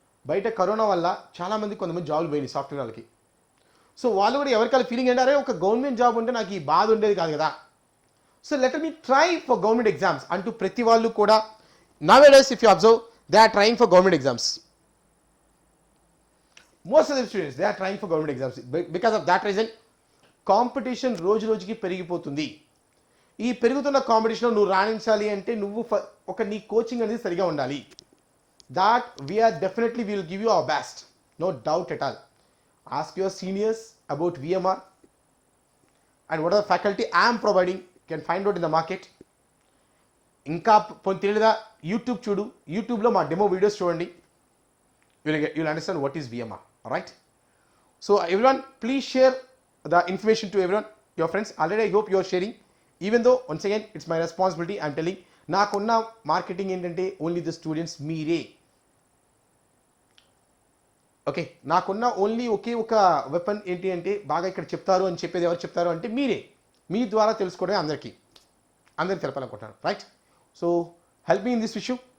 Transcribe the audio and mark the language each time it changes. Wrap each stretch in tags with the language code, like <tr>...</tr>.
<te>బయట కరోనా వల్ల చాలామంది కొంతమంది జాబులు పోయినాయి సాఫ్ట్వేర్ వాళ్ళకి. సో వాళ్ళు కూడా ఎవరికైనా ఫీలింగ్ ఏంటంటే ఒక గవర్నమెంట్ జాబ్ ఉంటే నాకు ఈ బాధ ఉండేది కాదు కదా.</te> <en>so let me try for government exams</en> <te>అంటూ ప్రతి వాళ్ళు కూడా</te> <en>nowadays if you observe they are trying for government exams. Most of the students they are trying for government exams. Because of that reason</en> <te>competition రోజు రోజుకి పెరిగిపోతుంది. ఈ పెరుగుతున్న కాంపిటీషన్లో నువ్వు రాణించాలి అంటే నువ్వు నీ కోచింగ్ అనేది సరిగా ఉండాలి.</te> <en>That we are definitely will give you our best, no doubt at all. Ask your seniors about VMR and what are the faculty I'm providing, can find out in the market.</en> <te>ఇంకా తెలియదా, YouTube చూడు, యూట్యూబ్లో మా demo videos చూడండి.</te> <en>you'll understand what is VMR. All right. So everyone, please share the information to everyone, your friends. Already I hope you are sharing. Even though once again it's my responsibility, I'm telling.</en> <te>నాకున్న marketing ఏంటంటే only the students, మీరే. Okay. నాకున్న only ఒక weapon ఏంటి అంటే బాగా ఇక్కడ చెప్తారు అని చెప్పేది ఎవరు చెప్తారు అంటే మీరే. మీ ద్వారా తెలుసుకోవడమే అందరికీ తెలపాలనుకుంటున్నాను. Right.</te> <en>So help me in this issue.</en>